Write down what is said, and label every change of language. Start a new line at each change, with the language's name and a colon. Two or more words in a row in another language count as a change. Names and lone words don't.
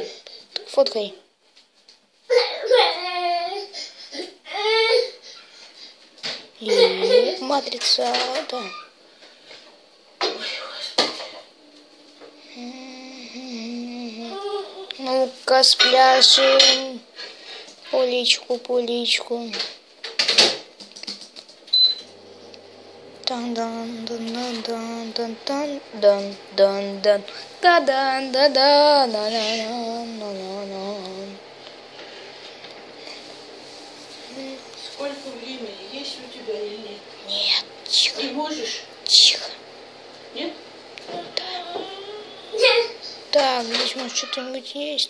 Russian: Фоткай. И матрица, да. Ну-ка, спляшем. Поличку. Дан-дан-дан-дан-дан-дан-дан-дан. Та-дан-да-да-на-на-на-на-на-на. Сколько времени есть у тебя или нет? Нет, тихо. Не можешь? Тихо. Нет? Так, здесь может что-нибудь есть.